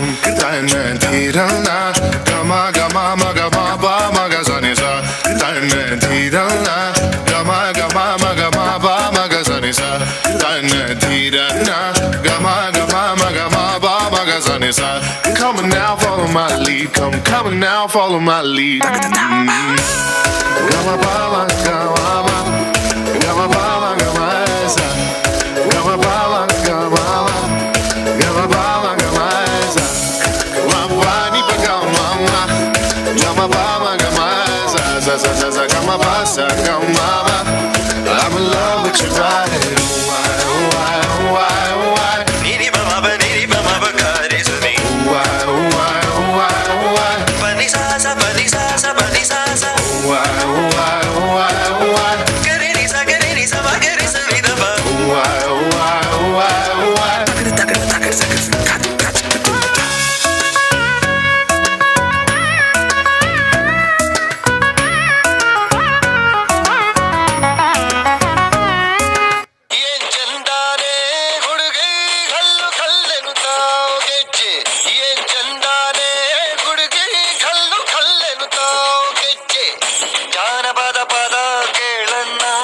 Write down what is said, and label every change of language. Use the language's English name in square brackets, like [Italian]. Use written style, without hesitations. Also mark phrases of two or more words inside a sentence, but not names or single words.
[English] Kirta na di ra na, gama gama ma gama ba ma ga sa ni sa. Kirta na di ra na, gama gama ma gama ba ma ga sa ni sa. Kirta na di ra na, gama gama ma gama ba ma ga sa ni sa. Come on now, follow my lead. Come on now, follow my lead. Gama ba ma gama ba, gama ba ma gama sa. Gama ba ma gama ba, gama ba ma gama sa. Gama ni pa gama ma, gama ba ma gama sa sa sa sa sa gama ba sa gama ba. I'm in love with your body. Why, why, why, why? Niri ba ma ba ka re sa ni. Why, why, why, why? Pa ni sa sa pa ni sa sa pa ni sa sa. Why, why, why, why? Ga re ni sa ba ga re sa ni da ba. Why, why, why, why? [Kannada] ಏನ್ ಚಂದಾನೆ ಹುಡುಗಿ ಕಲ್ಲು ಕಲ್ಲೆನು ತಾವು ಗೆಜ್ಜೆ ಏನ್ ಚಂದಾನೆ ಹುಡುಗಿ ಕಲ್ಲು ಕಲ್ಲೆನು ತಾವು ಗೆಜ್ಜೆ ಜಾನಪದ ಪದ ಕೇಳಣ್ಣ